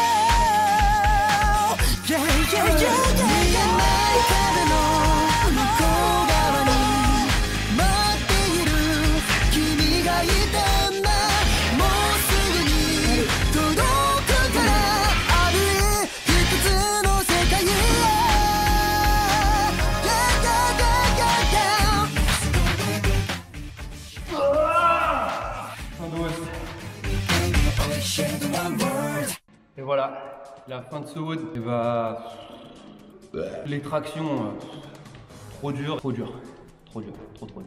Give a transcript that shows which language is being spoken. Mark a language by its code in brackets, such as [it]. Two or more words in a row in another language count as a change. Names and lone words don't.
[en] Yeah yeah yeah yeah [ja] 見えない壁の向こう側に待っている君がいてんだもうすぐに届くからある一つの世界へ [en] Yeah yeah yeah yeah [fr] Et voilà, la fin de ce WOD. Et bah. Les tractions. Trop dur, trop dur. Trop dur, trop dur.